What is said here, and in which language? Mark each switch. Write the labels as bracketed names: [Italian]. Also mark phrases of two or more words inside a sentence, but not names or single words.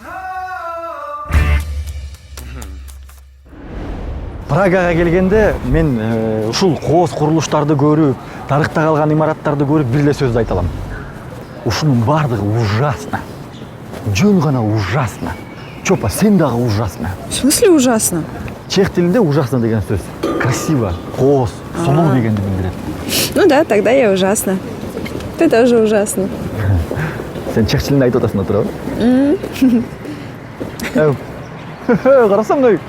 [Kyrgyz] Прагага келгенде мен ушул кооз курулуштарды көрүп, тарыхта калган имараттарды көрүп бир эле сөздү айта алам. Ушунун бардыгы ужасно. Жөн гана ужасно. Чопа, сен дагы ужасно. [Russian] В смысле ужасно? [Kyrgyz] Чех тилинде ужасно деген сөз красиво, кооз, сулуу дегенди билдирет. [Russian] Ну да, тогда я ужасно. Ты тоже ужасно. [Kyrgyz] Сен чех тилинде айтып атасың да туурабы? Карасаң ой.